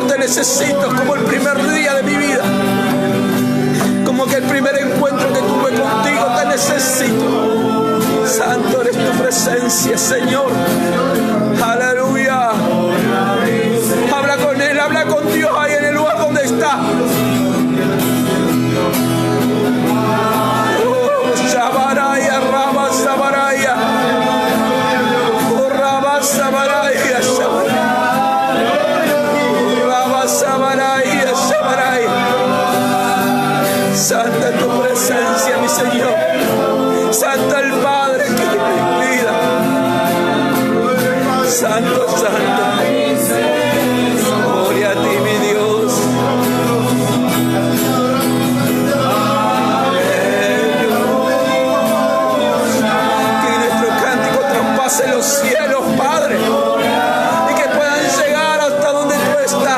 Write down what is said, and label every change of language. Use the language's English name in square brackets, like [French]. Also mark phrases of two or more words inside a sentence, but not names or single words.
[Spanish] Te necesito como el primer día de mi vida. Como que el primer encuentro que tuve contigo. Te necesito. Santo eres tu presencia, Señor. Aleluya. Habla con Él, habla con Dios ahí en el lugar donde está. Oh, Shabaraya, Rama, Sabaraya. Oh, Rama, Sabaraya, Sabaraya. Rama, Sabaraya, Sabaraya. Santa tu presencia, mi Señor. Santa el Padre que tiene mi vida. Santo, santo. Gloria a ti, mi Dios. Que nuestro cántico traspase los cielos, Padre, y que puedan llegar hasta donde tú estás.